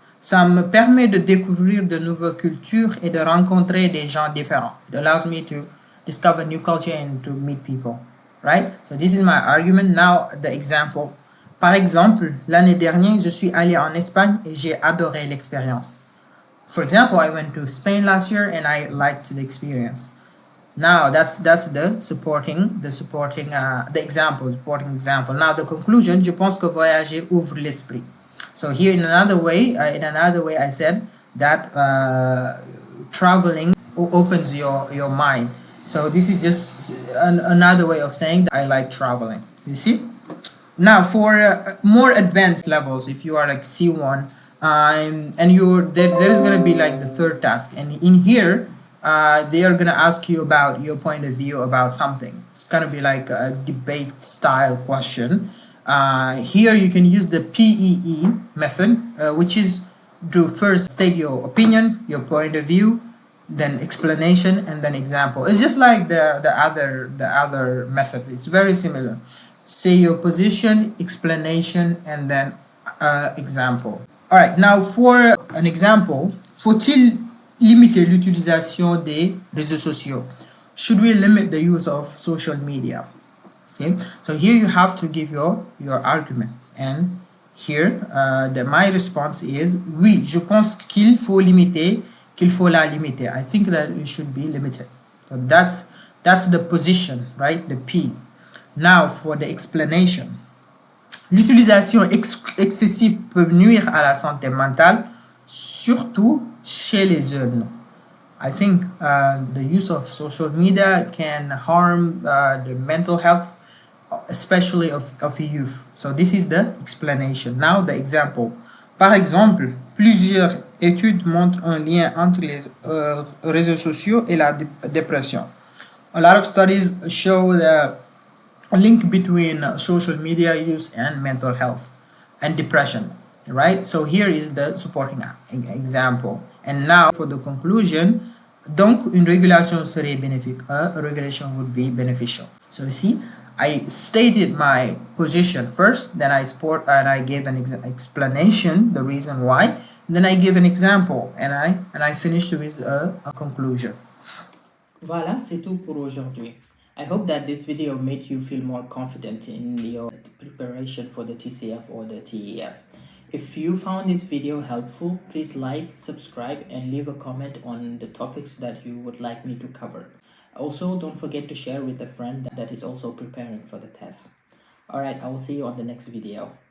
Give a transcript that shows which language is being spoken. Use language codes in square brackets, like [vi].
[fr] Ça me permet de découvrir de nouvelles cultures et de rencontrer des gens différents. [en] It allows me to discover new culture and to meet people. Right? So this is my argument. Now the example. [fr] Par exemple, l'année dernière, je suis allé en Espagne et j'ai adoré l'expérience. [en] For example, I went to Spain last year and I liked the experience. Now that's the supporting example. Now the conclusion, [fr] je pense que voyager ouvre l'esprit. [en] So here in another way I said that traveling opens your mind. So this is just another way of saying that I like traveling. You see? Now for more advanced levels, if you are like C1, and there is going to be like the third task, and in here they are going to ask you about your point of view about something. It's going to be like a debate style question. Here you can use the PEE method, which is to first state your opinion, your point of view, then explanation, and then example. It's just like the other method. It's very similar. Say your position, explanation, and then example. All right, now for an example, [fr] faut-il limiter l'utilisation des réseaux sociaux? [en] Should we limit the use of social media? See, so here you have to give your argument, and here my response is [fr] oui, je pense qu'il faut la limiter. [en] I think that it should be limited. So that's the position, right? The P. Now for the explanation. [fr] L'utilisation excessive peut nuire à la santé mentale, surtout chez les jeunes. [en] I think the use of social media can harm the mental health, especially of youth. So this is the explanation. Now the example. [fr] Par exemple, plusieurs études montrent un lien entre les réseaux sociaux et la dépression. [en] A lot of studies show a link between social media use and mental health and depression, right? So here is the supporting example. And now for the conclusion, [fr] donc une régulation serait bénéfique. [en] A regulation would be beneficial. So you see, I stated my position first, then I gave an explanation, the reason why, then I give an example, and I finished with a conclusion. [fr] Voilà, c'est tout pour aujourd'hui. [en] I hope that this video made you feel more confident in your preparation for the TCF or the TEF. If you found this video helpful, please like, subscribe, and leave a comment on the topics that you would like me to cover. Also, don't forget to share with a friend that is also preparing for the test. Alright, I will see you on the next video.